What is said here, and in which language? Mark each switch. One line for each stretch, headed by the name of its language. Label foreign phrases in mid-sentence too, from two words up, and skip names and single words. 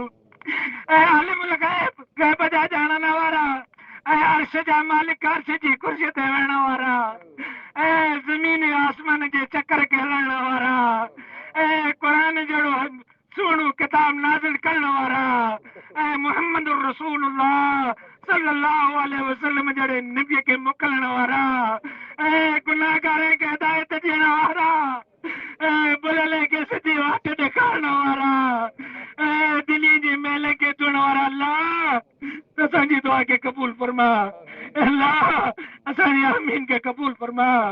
Sindhi: ऐं
Arabic: عالم الغيب
Sindhi: जा ॼाणण वारा, ऐं अर्श जा मालिक, अर्श जी कुर्सी ते वेहण वारा, ऐं ज़मीन आसमान जे चकर खे हलाइण वारा, ऐं क़ुर जहिड़ो सुहिणो किताब नाज़िल करण वारा, ऐं
Arabic: محمد رسول الله صلى الله عليه وسلم
Sindhi: जहिड़े नबीअ खे मोकिलण वारा, ऐं गुनाहगारनि खे हिदायत ॾियण वारा, ऐं बुलले खे सिधी वाट ॾेखारण वारा, ऐं दिली जी मेले खे धोइण वारा। अल्लाह असांजी दुआ खे क़बूल फरमा। अल्लाह असांजी आमीन खे क़बूल फरमा।